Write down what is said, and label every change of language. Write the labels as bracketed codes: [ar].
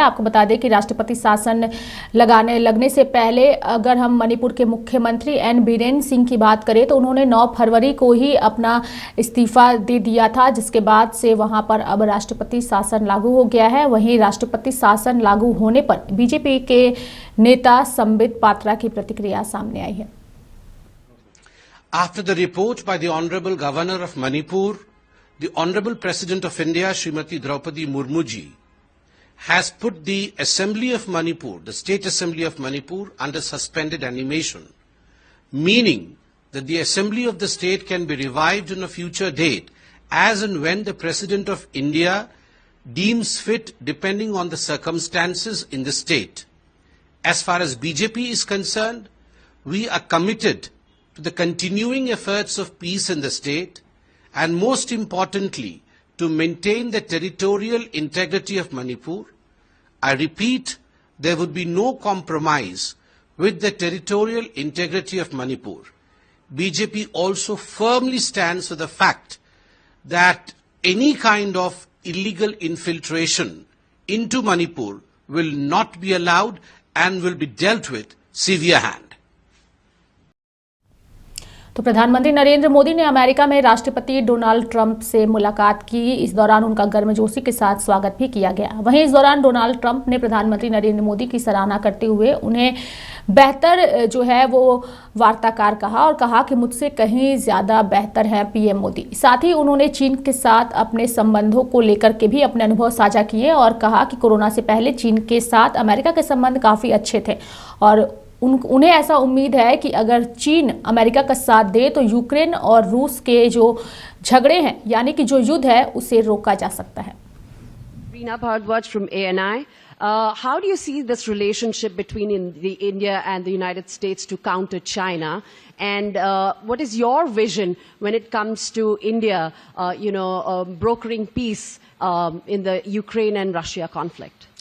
[hi] आपको बता दें कि राष्ट्रपति शासन लगने से पहले अगर हम मणिपुर के मुख्यमंत्री एन बीरेन सिंह की बात करें तो उन्होंने 9 फरवरी को ही अपना इस्तीफा दे दिया था, जिसके बाद से वहां पर अब राष्ट्रपति शासन लागू हो गया है। वहीं राष्ट्रपति शासन लागू होने पर बीजेपी के नेता संबित पात्रा की प्रतिक्रिया सामने आई है। [en] After the report by the Honorable Governor of Manipur, the Honorable President of India, Srimati Draupadi Murmuji, has put the Assembly of Manipur, the State Assembly of Manipur, under suspended animation, meaning that the Assembly of the state can be revived on a future date as and when the President of India deems fit depending on the circumstances in the state. As far as BJP is concerned, we are committed to the continuing efforts of peace in the state and most importantly to maintain the territorial integrity of Manipur. I repeat, there would be no compromise with the territorial integrity of Manipur. BJP also firmly stands for the fact that any kind of illegal infiltration into Manipur will not be allowed and will be dealt with severe hand. [hi] तो प्रधानमंत्री नरेंद्र मोदी ने America में राष्ट्रपति Donald Trump से मुलाकात की। इस दौरान उनका गर्मजोशी के साथ स्वागत भी किया गया। वहीं इस दौरान डोनाल्ड ट्रंप ने प्रधानमंत्री नरेंद्र मोदी की सराहना करते हुए उन्हें बेहतर जो है वो वार्ताकार कहा और कहा कि मुझसे कहीं ज़्यादा बेहतर है पीएम मोदी। साथ ही उन्होंने चीन के साथ अपने संबंधों को लेकर के भी अपने अनुभव साझा किए और कहा कि कोरोना से पहले चीन के साथ अमेरिका के संबंध काफ़ी अच्छे थे और उन्हें ऐसा उम्मीद है कि अगर चीन अमेरिका का साथ दे तो यूक्रेन और रूस के जो झगड़े हैं यानी कि जो युद्ध है उसे रोका जा सकता है। [en] Reena Bhardwaj from ANI. How do you see this relationship between India and the United States to counter China? And what is your vision when it comes to India, brokering peace in the Ukraine and Russia conflict?